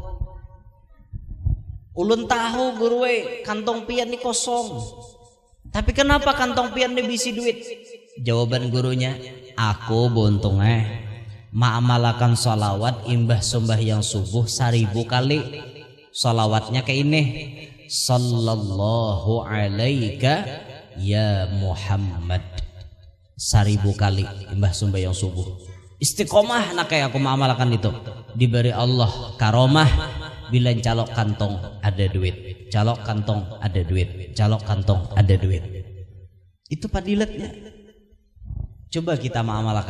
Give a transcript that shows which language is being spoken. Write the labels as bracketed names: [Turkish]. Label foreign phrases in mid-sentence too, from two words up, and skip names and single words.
[Banjar] Ulun tahu guru kantong pian ini kosong. Tapi kenapa kantong pian ini bisi duit? Jawaban gurunya, aku buntungnya ma'amalakan sholawat imbah sembahyang subuh 1000 kali. Sholawatnya kayak ini, [Arabic] sallallahu alaika ya Muhammad, [Banjar] 1000 kali imbah sembahyang subuh. Istiqomah nak kayak aku ma'amalkan itu, diberi Allah karomah bila calok kantong ada duit, calok kantong ada duit, calok kantong ada duit. Itu padilatnya. Coba kita ma'amalkan.